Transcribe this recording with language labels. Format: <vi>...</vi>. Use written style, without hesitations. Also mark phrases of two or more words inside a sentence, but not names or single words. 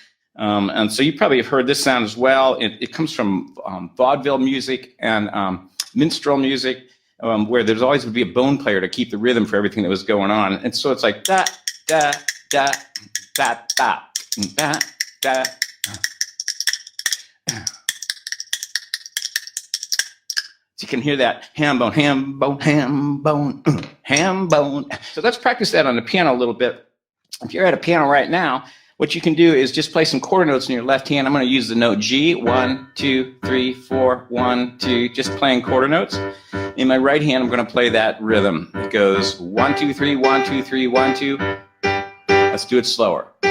<en>And so you probably have heard this sound as well. It comes from vaudeville music and minstrel music, where there's always would be a bone player to keep the rhythm for everything that was going on. And so it's like da, da, da, da, da, da, da. So you can hear that ham bone, ham bone, ham bone, ham bone. So let's practice that on the piano a little bit. If you're at a piano right now, what you can do is just play some quarter notes in your left hand. I'm going to use the note G, 1, 2, 3, 4, 1, 2, just playing quarter notes. In my right hand, I'm going to play that rhythm. It goes 1, 2, 3, 1, 2, 3, 1, 2. Let's do it slower.</en>